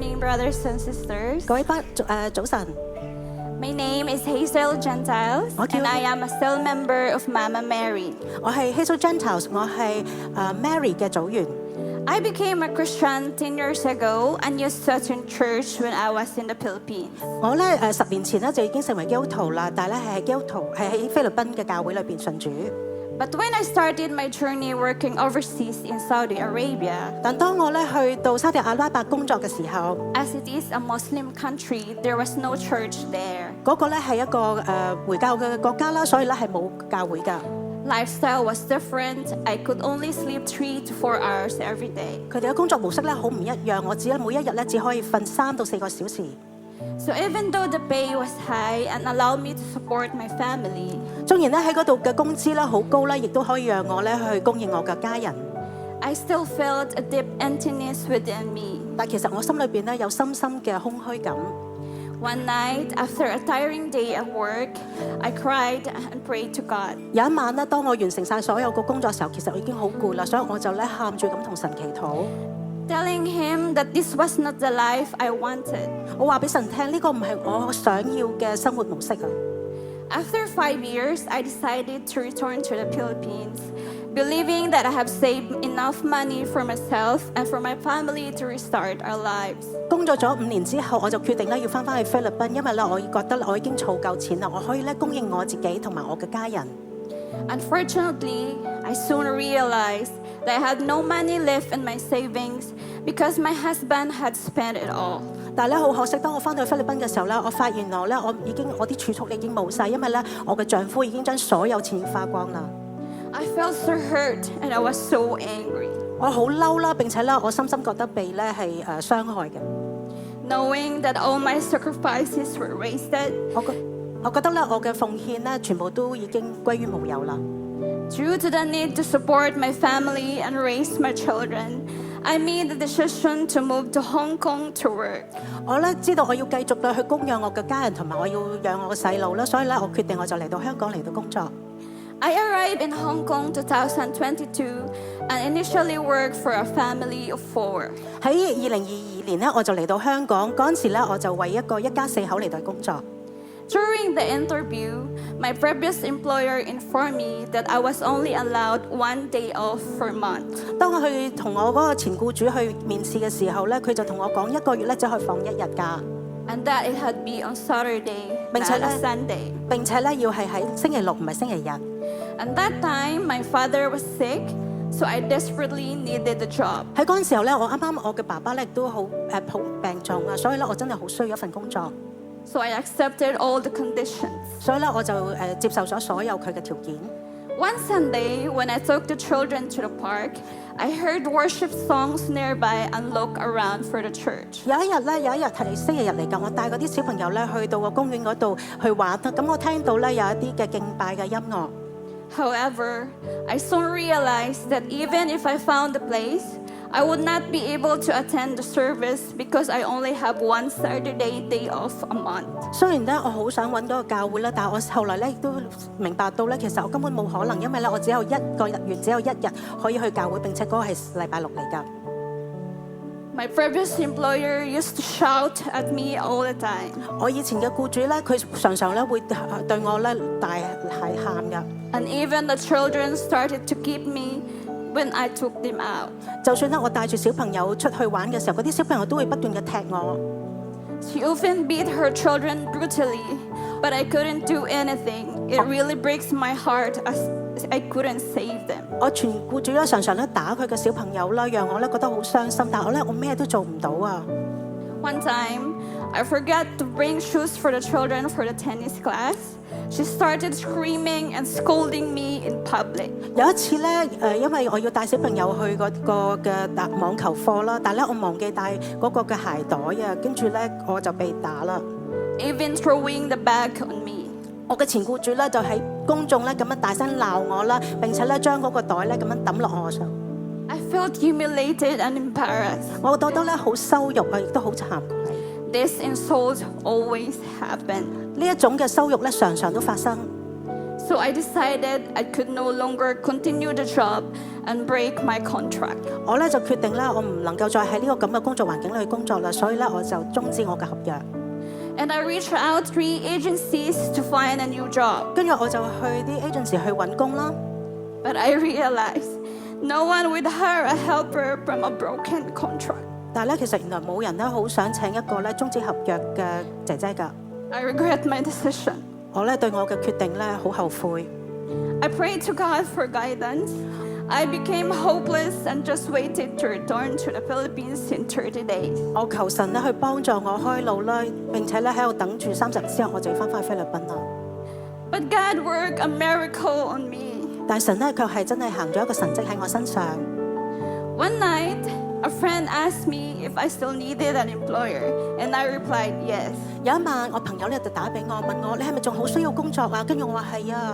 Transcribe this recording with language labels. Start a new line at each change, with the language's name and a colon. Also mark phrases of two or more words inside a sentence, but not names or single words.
English: brothers and sisters.
Cantonese: 各位早晨。
English: My name is Hazel Gentiles, and I am a cell member of Mama Mary.
Cantonese: 我係 Hazel Gentiles，我係Mary 嘅組員。
English: I became a Christian 10 years ago and used to attend church when I was in the Philippines.
Cantonese: 我咧10年前咧就已經成為基督徒啦，但係咧係基督徒係喺菲律賓嘅教會裏邊信主。
English: But when I started my journey working overseas in Saudi Arabia,
Cantonese: 但當我咧去到沙特阿拉伯工作嘅時候
English: as it is a Muslim country, there was no church there.
Cantonese: 嗰個咧係一個回教嘅國家啦，所以咧係冇教會㗎。
English: Lifestyle was different. I could only sleep 3 to 4 hours every day.
Cantonese: 佢哋嘅工作模式咧好唔一樣，我每一日咧只可以瞓3到4個小時。
English: So even though the pay was high and allowed me to support my family,
Cantonese: 縱然咧喺嗰度嘅工資咧好高咧，亦都可以讓我咧去供應我嘅家人。
English: I still felt a deep emptiness within me.
Cantonese: 但其實我心裏邊咧有深深嘅空虛感。
English: One night, after a tiring day at work, I cried and prayed to God.
Cantonese: 有一晚咧，當我完成晒所有個工作嘅時候，其實我已經好攰啦，所以我就咧喊住咁同神祈禱。
English: Telling him that this was not the life I wanted.
Cantonese: 我話俾神聽，呢個唔係我想要嘅生活模式啊。
English: After 5 years, I decided to return to the Philippines, believing that I have saved enough money for myself and for my family to restart our lives.
Cantonese: 工作咗5年之後，我就決定咧要翻去菲律賓，因為咧我覺得我已經儲夠錢啦，我可以咧供應我自己同埋我嘅家人。
English: Unfortunately, I soon realized that I had no money left in my savings because my husband had spent it all.
Cantonese: 但係咧好可惜，當我翻到菲律賓嘅時候咧，我發現我啲儲蓄已經冇晒，因為咧我嘅丈夫已經將所有錢花光啦。
English: I felt so hurt and I was so angry.
Cantonese: 我好嬲啦，並且咧我深深覺得被咧係傷害嘅。
English: Knowing that all my sacrifices were wasted.
Cantonese: 我覺得咧我嘅奉獻咧全部都已經歸於無有啦。
English: Due to the need to support my family and raise my children, I made the decision to move to Hong Kong to work.
Cantonese: 我咧知道我要繼續咧去供養我嘅家人，同埋我要養我嘅細路啦，所以咧我決定我就嚟到香港嚟到工作。
English: I arrived in Hong Kong 2022 and initially worked for a family of 4.
Cantonese: 喺2022年咧我就嚟到香港，嗰陣時咧我就為一家4口嚟到工作。
English: During the interview, my previous employer informed me that I was only allowed 1 day off per month.
Cantonese: 當我去同我嗰個前僱主去面試嘅時候咧，佢就同我講1個月咧只可以放1日假。
English: And that it had to be on Saturday,
Cantonese: 並且
English: not a Sunday.
Cantonese: 並且咧要係喺星期6唔係星期日。
English: And that time, my father was sick, so I desperately needed the job.
Cantonese: 喺嗰陣時候咧，我嘅爸爸咧都好病重啊，所以咧我真係好需要一份工作。
English: So I accepted all the conditions.
Cantonese: 所以咧我就接受咗所有佢嘅條件。
English: One Sunday, when I took the children to the park, I heard worship songs nearby and looked around for the church.
Cantonese: 有一日係星期日嚟㗎，我帶嗰啲小朋友咧去到個公園嗰度去玩啦。咁我聽到咧有一啲嘅敬拜嘅音樂。
English: However, I soon realized that even if I found the place, I would not be able to attend the service because I only have 1 Saturday day off a month.
Cantonese: 雖然咧我好想揾到個教會啦，但係我後來咧亦都明白到咧，其實我根本冇可能，因為咧我只有1個月只有1日可以去教會，並且嗰個係禮拜6嚟㗎。
English: My previous employer used to shout at me all the time.
Cantonese: 我以前嘅僱主咧，佢常常咧會對我咧大喊㗎。
English: And even the children started to keep me when I took them out.
Cantonese: 就算咧我帶住小朋友出去玩嘅時候，嗰啲小朋友都會不斷嘅踢我。
English: She often beat her children brutally, but I couldn't do anything. It really breaks my heart as I couldn't save them.
Cantonese: 我前僱主咧常常咧打佢嘅小朋友啦，讓我咧覺得好傷心，但係我咩都做唔到啊。
English: One time, I forgot to bring shoes for the children for the tennis class. She started screaming and scolding me in public.
Cantonese: 有一次咧，因為我要帶小朋友去嗰個嘅網球課啦，但係咧我忘記帶嗰個嘅鞋袋啊，跟住咧我就被打啦。
English: Even throwing the bag on me.
Cantonese: 我嘅前僱主咧就喺公眾咧咁樣大聲鬧我啦，並且咧將嗰個袋咧咁樣抌落我上。
English: I felt humiliated and embarrassed.
Cantonese: 我覺得咧好羞辱啊，亦都好慚愧。
English: This insult always happened.
Cantonese: 呢一種嘅羞辱咧常常都發生。
English: So I decided I could no longer continue the job and break my contract.
Cantonese: 我咧就決定咧，我唔能夠再喺呢個咁嘅工作環境裏去工作啦，所以咧我就終止我嘅合約。
English: And I reached out 3 agencies to find a new job.
Cantonese: 跟住我就去啲 agency 去揾工啦。
English: But I realized no one would hire a helper from a broken contract.
Cantonese: 但係咧，其實原來冇人咧好想請一個咧終止合約嘅姐姐㗎。
English: I regret my decision.
Cantonese: 我咧對我嘅決定咧好後悔。
English: I prayed to God for guidance. I became hopeless and just waited to return to the Philippines in 30 days.
Cantonese: 我求神咧去幫助我開路啦，並且咧喺度等住30日之後，我就要翻返去菲律賓啦。
English: But God worked a miracle on me.
Cantonese: 但神咧卻係真係行咗一個神蹟喺我身上。
English: One night, a friend asked me if I still needed an employer, and I replied yes.
Cantonese: 有一晚，我朋友咧就打俾我，問我你係咪仲好需要工作啊？跟住我話係啊。